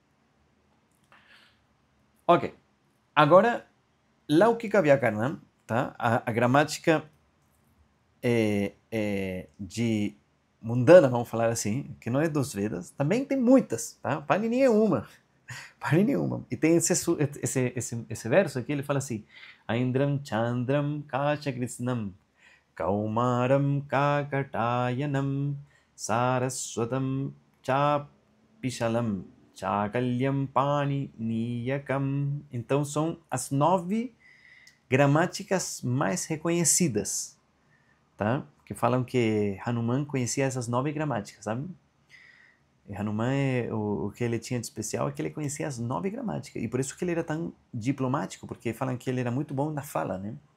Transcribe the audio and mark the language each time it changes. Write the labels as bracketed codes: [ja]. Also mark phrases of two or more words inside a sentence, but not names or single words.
[pt] Ok, agora, [sa] लौकिक व्याकरण, [pt] tá? A gramática de mundana, vamos falar assim, que não é dos Vedas, também tem muitas, tá? Panini é uma. Panini é uma. E tem esse verso aqui, ele fala assim, [sa] ऐन्द्रं चान्द्रं काश कृत्स्नं कौमारं शाकटायनम् सारस्वतं चापिशलं शाकल्यं पाणिनीयकम्. [pt] Então são as 9 gramáticas mais reconhecidas, tá? Que falam que Hanuman conhecia essas 9 gramáticas, sabe? E Hanuman, o que ele tinha de especial é que ele conhecia as 9 gramáticas. E por isso que ele era tão diplomático, porque falam que ele era muito bom na fala, né?